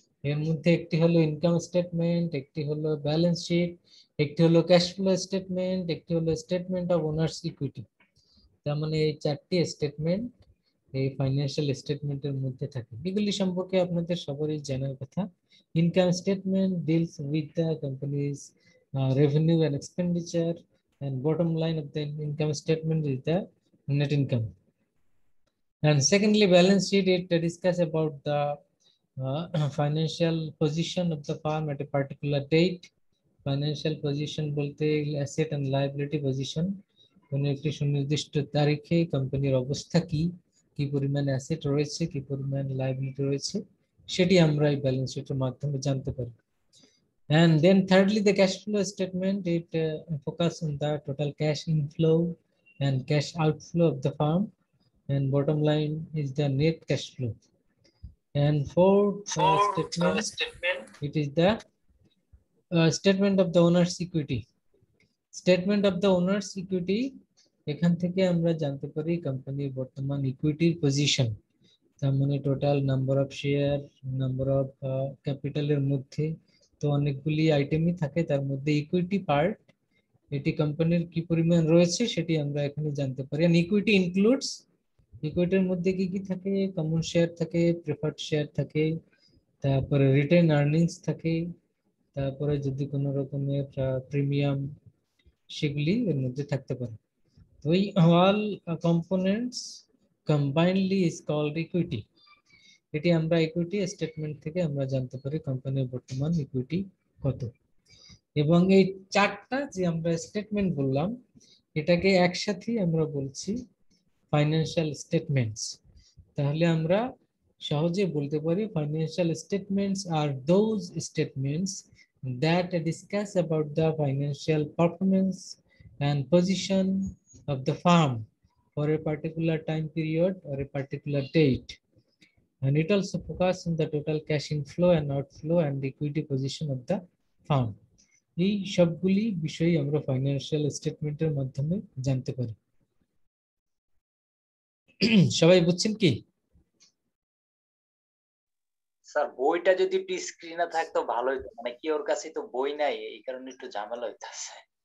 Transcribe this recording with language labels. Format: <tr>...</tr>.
<bn>এর মধ্যে একটি হলো ইনকাম স্টেটমেন্ট, একটি হলো ব্যালেন্স শিট, একটি হলো ক্যাশ ফ্লো স্টেটমেন্ট, একটি হলো স্টেটমেন্ট অফ ওনার্স ইকুইটি। তার মানে এই 4টি স্টেটমেন্ট এই ফাইন্যান্সিয়াল স্টেটমেন্টের মধ্যে থাকে। এগুলি সম্পর্কে আপনাদের সবারই জানার কথা।</bn> <en>Income statement deals with the company's revenue and expenditure, and bottom line of the income statement is the net income. And secondly, balance sheet, it discuss about the financial position of the firm at a particular date. Financial position</en> <bn>bolte</bn> <en>asset and liability position,</en> <bn>কোনো একটি সুনির্দিষ্ট তারিখে কোম্পানির অবস্থা কি, কি পরিমাণ asset রয়েছে, কি পরিমাণ লায়াবিলিটি রয়েছে, সেটি আমরা এই ব্যালেন্স শিটের মাধ্যমে জানতে পারি।</bn> <en>And then thirdly, the cash flow statement, it focus on the total cash inflow and cash outflow of the firm, and bottom line is the net cash flow. And fourth statement, it is the statement of the owner's equity. Statement of the owner's equity,</en> <bn>এখান থেকে আমরা জানতে পারি কোম্পানির বর্তমান ইকুইটির position. তার মানে total number of share, number of ক্যাপিটালের মধ্যে তো অনেকগুলি আইটেমই থাকে, তার মধ্যে ইকুইটি পার্ট, এটি কোম্পানির কি পরিমাণ রয়েছে সেটি আমরা এখানে জানতে পারি। আর</bn> <en>equity includes,</en> <bn>ইকুইটির মধ্যে কি কি থাকে, কমন শেয়ার থাকে, প্রেফার্ড শেয়ার থাকে, তারপরে রিটেন আর্নিংস থাকে, তারপরে যদি কোনো রকমের প্রিমিয়াম সেগুলি এর মধ্যে থাকতে পারে। তো এই</bn> <en>All components combinedly is called equity.</en> <bn>এটি আমরা ইকুইটি স্টেটমেন্ট থেকে আমরা জানতে পারি কোম্পানির বর্তমান ইকুইটি কত। এবং এই 4টা যে আমরা স্টেটমেন্ট বললাম, এটাকে একসাথে আমরা বলছি ফাইন্যান্সিয়াল স্টেটমেন্টস। তাহলে আমরা সহজে বলতে পারি</bn> <en>Financial statements আর those statements that discuss about the financial performance and position of the firm for a particular time period or a particular date. And it also focuses on the total cash inflow and outflow and the equity position of the firm.</en> <bn>এই সবগুলি বিষয় আমরা financial স্টেটমেন্টের মাধ্যমে জানতে পারি। সবাই বুঝছেন কি? স্যার বইটা যদি একটু স্ক্রিনে থাকতো ভালো হতো, মানে কি ওর কাছে তো বই নাই, এই কারণে একটু ঝামেলা হইতাছে।</bn>